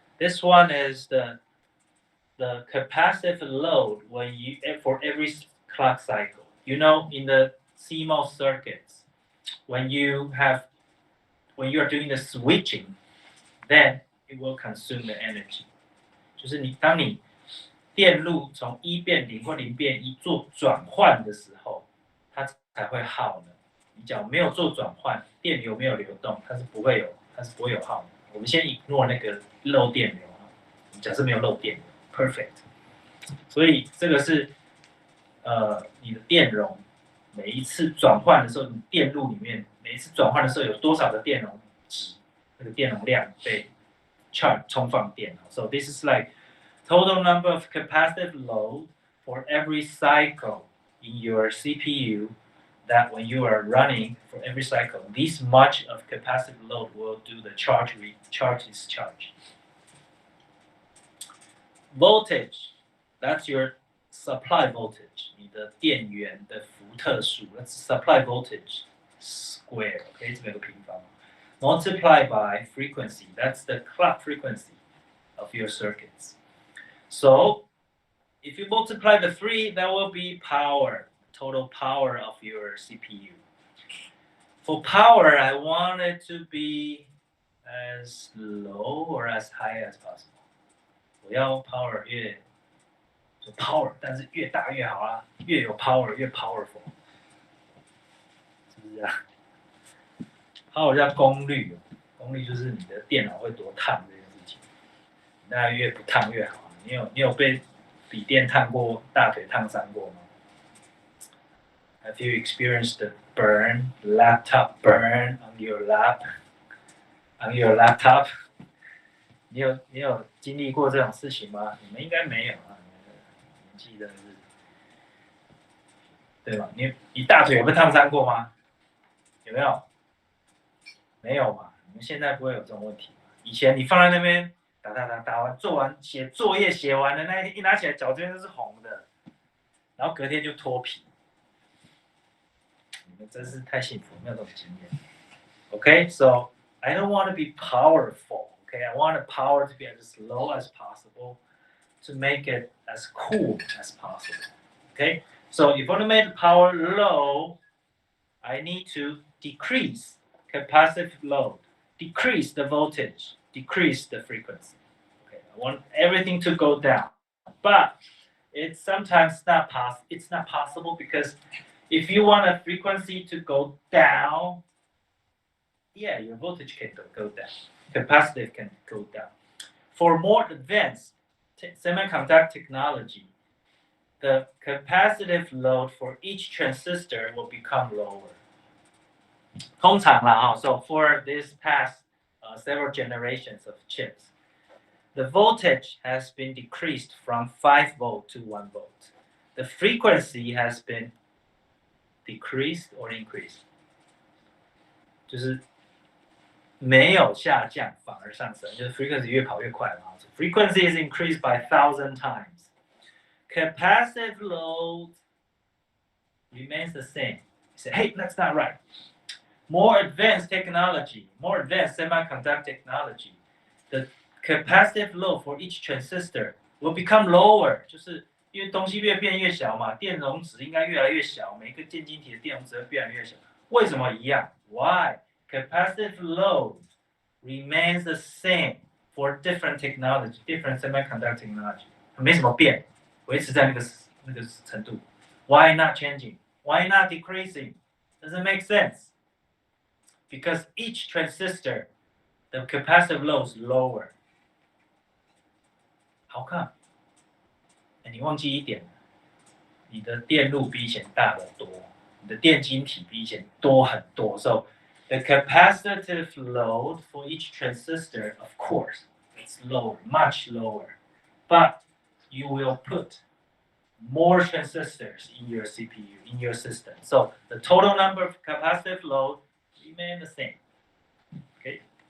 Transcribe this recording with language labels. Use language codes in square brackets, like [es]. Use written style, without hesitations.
[en] This one is the capacitive load when you for every clock cycle. You know, in the CMOS circuits, when you are doing the switching, then it will consume the energy. [zh] 就是当你电路从1变0或0变1做转换的时候，它才会耗的。你假如没有做转换，电流没有流动，它是不会有耗的。我们先 ignore 那个漏电流啊，假设没有漏电流 ，perfect。所以这个是你的电容每一次转换的时候，你电路里面每一次转换的时候有多少的电容值，那个电容量被 charge 充放电。 [en] So this is like total number of capacitive load for every cycle in your CPU. That when you are running for every cycle, this much of capacitive load will do the charge discharge. Voltage, that's your supply voltage. [zh] 你的电源的伏特数 ， [en] that's supply voltage square. [zh] OK， 这边有个平方。 [en] Multiply by frequency, that's the clock frequency of your circuits. So, if you multiply the three, that will be power. Total power of your CPU. For power, I want it to be as low or as high as possible. [zh] 我要 power 越 power， 但是越大越好啊，越有 power 越 powerful， 是不是这样 ？power 叫功率，功率就是你的电脑会多烫这件事情，那越不烫越好。你有被笔电烫过、大腿烫伤过吗？ [en] Have you experienced the laptop burn on your laptop? [zh] 你有经历过这种事情吗？你们应该没有啊，年纪真的是，对吧？你大腿有被烫伤过吗？有没有？没有嘛？你们现在不会有这种问题。以前你放在那边打完做完写作业写完的那一天，一拿起来脚这边都是红的，然后隔天就脱皮。你们真是太幸福，没有这种经验。 [en] Okay, so I don't want to be powerful. Okay, I want the power to be as low as possible to make it as cool as possible. Okay, so if I want to make the power low, I need to decrease capacitive load, decrease the voltage, decrease the frequency. Okay, I want everything to go down, but it's sometimes it's not possible because if you want a frequency to go down, yeah, your voltage can go down. Capacitive can go down. For more advanced semiconductor technology, the capacitive load for each transistor will become lower. [zh] 通常啦， [en] so for this past several generations of chips, the voltage has been decreased from 5 volt to 1 volt. The frequency has been decreased or increased. [zh] 就是没有下降，反而上升，就是 frequency 越跑越快嘛。 [en] So frequency is increased by 1,000 times. Capacitive load remains the same. You say, hey, that's not right. More advanced technology, more advanced semiconductor technology, the capacitive load for each transistor will become lower. [zh] 就是因为东西越变越小嘛，电容值应该越来越小，每个电晶体的电容值会越来越小。为什么一样 ？ [en] Why? Capacitive load remains the same for different technology, different semiconductor technology， [zh] 没什么变，维持在那个程度。 [en] Why not changing? Why not decreasing? Doesn't make sense. Because each transistor, the capacitive load is lower. How come? [zh] 你忘记一点，你的电路比以前大得多，你的电晶体比以前多很多。 [en] So the capacitive load for each transistor, of course, it's lower, much lower. But you will put more transistors in your CPU, in your system. So the total number of capacitive load remain the same. Okay.